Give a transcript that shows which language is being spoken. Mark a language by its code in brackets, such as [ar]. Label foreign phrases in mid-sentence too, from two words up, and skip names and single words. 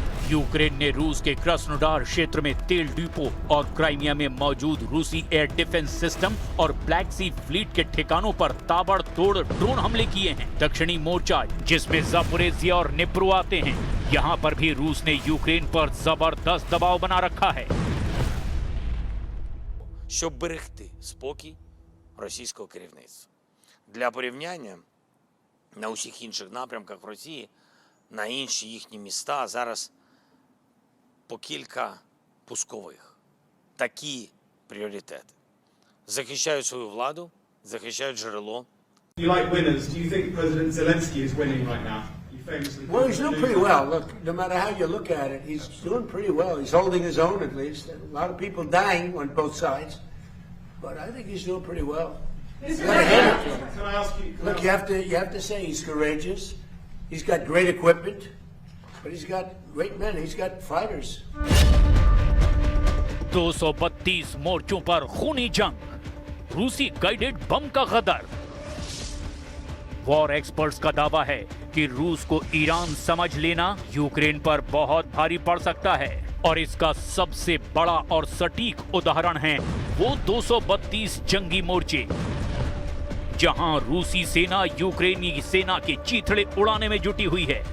[hi] यूक्रेन ने रूस के क्रास्नोडार क्षेत्र में तेल डिपो और क्राइमिया में मौजूद रूसी [en] air defense system [hi] और ब्लैक सी फ्लीट के ठिकानों पर ताबड़तोड़ ड्रोन हमले किए हैं। दक्षिणी मोर्चा, जिसमें जापोरेजिया और निप्रो आते हैं, यहाँ पर भी रूस ने यूक्रेन पर जबरदस्त दबाव बना रखा है। [uk] щоб берегти спокій російського керівництва. Для порівняння, на усіх інших напрямках в Росії, на інші їхні міста зараз по кілька пускових. Такі пріоритети. Захищають свою владу, захищають джерело. [en] You like winners. Do you think President Zelensky is winning right now? You famously Well, he's doing pretty well. Look, no matter how you look at it, he's doing pretty well. He's holding his own, at least. A lot of people dying on both sides, but I think he's doing pretty well. You gotta hand it to him. Can I ask you? Look, you have to say he's courageous. He's got great equipment, but he's got great men. He's got fighters. [hi] 232 मोर्चों पर खूनी जंग, रूसी [en] guided bomb [hi] का गदर। [en] war experts [hi] का दावा है कि रूस को ईरान समझ लेना यूक्रेन पर बहुत भारी पड़ सकता है, और इसका सबसे बड़ा और सटीक उदाहरण है वो 232 जंगी मोर्चे, जहां रूसी सेना यूक्रेनी सेना के चीथड़े उड़ाने में जुटी हुई है।